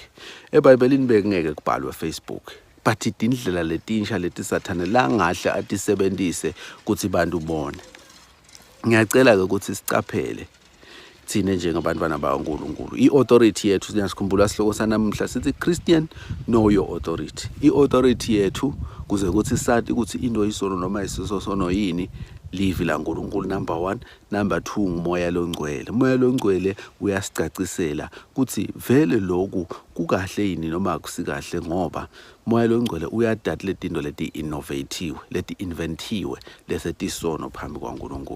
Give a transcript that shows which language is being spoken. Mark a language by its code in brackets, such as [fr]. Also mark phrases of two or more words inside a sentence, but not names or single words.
[ss] eBhayibhelini bekungeke kubhalwe Facebook, but indlela letinsha letisathane la ngahle atisebentise ukuthi bantu bone. Ngiyacela ke ukuthi sicaphele thina njengabantwana bakaNkulunkulu. I-authority yethu siyasikhumbula sihloko sanamuhla sithi [en] Christian know your authority. [ss] I-authority yethu kuze ukuthi sathi ukuthi into yisono noma isisono yini, livi la Nkulunkulu number 1, number 2 umoya longcwele. Umoya longcwele uyasicacisela ukuthi vele lokhu kukahle yini noma akusikahle, ngoba umoya longcwele uyadata letinto leti inventiwe lesetisono phambi kwaNkulunkulu.